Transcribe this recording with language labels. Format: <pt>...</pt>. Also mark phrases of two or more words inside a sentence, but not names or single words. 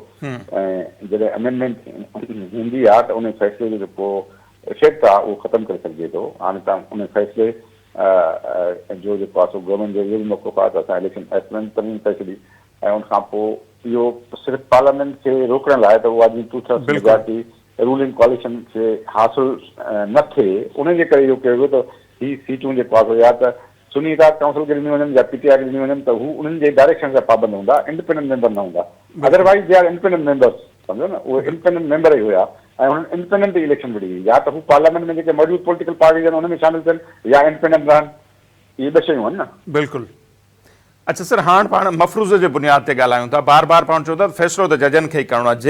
<sd>ऐं जॾहिं अमेंडमेंट हूंदी आहे त उन फ़ैसिले जो जेको इफेक्ट आहे उहो ख़तमु करे सघिजे थो। हाणे तव्हां उन फ़ैसिले जो जेको आहे सो गवर्नमेंट जो इहो बि मौक़ो आहे त असां</sd> <en>election act</en> <sd>में तरमीम करे छॾी ऐं उनखां पोइ इहो सिर्फ़ु पार्लियामेंट खे रोकण लाइ त उहा जी 2/3 मेजॉरिटी</sd> <en>ruling coalition</en> <sd>खे हासिलु न थिए, उनजे करे इहो कयो वियो त हीअ सीटूं जेको आहे सो या त सुन्नी इत्तेहाद काउंसिल खे ॾिनी वञनि या PTI खे ॾिनी वञनि त हू उन्हनि जे डायरेक्शन जा पाबंद हूंदा,</sd> <en>independent member</en> <sd>न हूंदा।</sd> <en>otherwise they are independent members,</en> <sd>सम्झो न, उहे</sd> <en>independent member</en> <sd>ई हुया ऐं हुननि</sd> <en>independent election</en> <sd>विड़ी हुई। या त हू पार्लियामेंट में जेके मौजूदु</sd> <en>political parties</en> <sd>आहिनि उन में शामिलु थियनि या इंडिपेंडेंट रहनि, इहे ॿ शयूं आहिनि न। बिल्कुलु। अच्छा सर, हाणे पाण मफ़रूज़ जे बुनियाद ते ॻाल्हायूं था। बार बार पाण चओ था फ़ैसिलो त जजनि खे ई करिणो आहे।</sd>